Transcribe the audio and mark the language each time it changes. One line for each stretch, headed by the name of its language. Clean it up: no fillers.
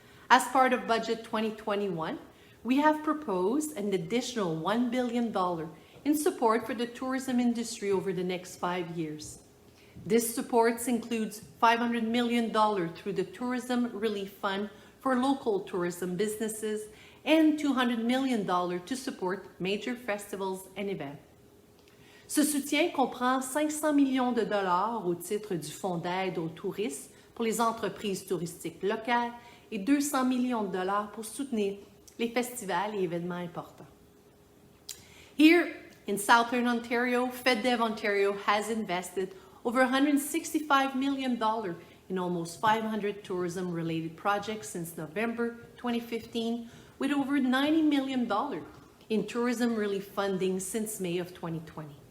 English: As part of Budget 2021, we have proposed an additional $1 billion in support for the tourism industry over the next 5 years. This support includes $500 million through the Tourism Relief Fund for local tourism businesses and $200 million to support major festivals and events.
French: Ce soutien comprend 500 millions de dollars au titre du Fonds d'aide aux touristes pour les entreprises touristiques locales et 200 millions de dollars pour soutenir les festivals et événements importants.
English: Here in Southern Ontario, FedDev Ontario has invested over $165 million in almost 500 tourism-related projects since November 2015, with over $90 million in tourism relief funding since May of 2020.